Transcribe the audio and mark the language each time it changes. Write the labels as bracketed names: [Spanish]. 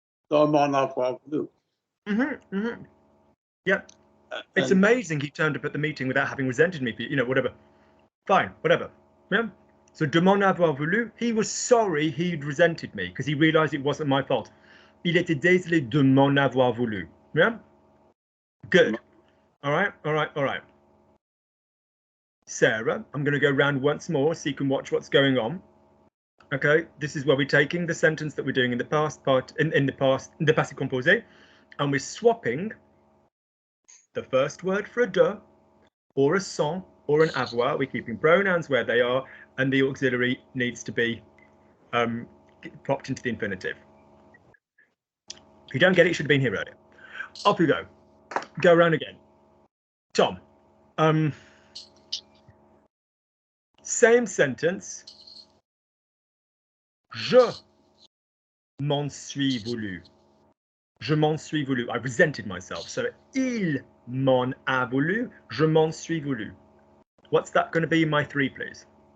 [French] Mon avoir voulu. [English] Yeah. It's amazing he turned up at the meeting without having resented me for, you know, whatever. Fine, whatever. Yeah. So [French] de m'en avoir voulu, [English] he was sorry he'd resented me because he realized it wasn't my fault. [French] Il était désolé de m'en avoir voulu. [English] Yeah. Good. All right. Sarah, I'm going to go round once more so you can watch what's going on. Okay, this is where we're taking the sentence that we're doing in the past part, in the passé composé, and we're swapping the first word for a de, or a sans, or an avoir. We're keeping pronouns where they are, and the auxiliary needs to be popped into the infinitive. If you don't get it, it should have been here earlier. Off we go. Go around again. Tom. Same sentence. [French] Je m'en suis voulu. Je m'en suis voulu. [English] I resented myself. [French] So il m'en a voulu. Je m'en suis voulu. [English] What's that going to be in my three, please?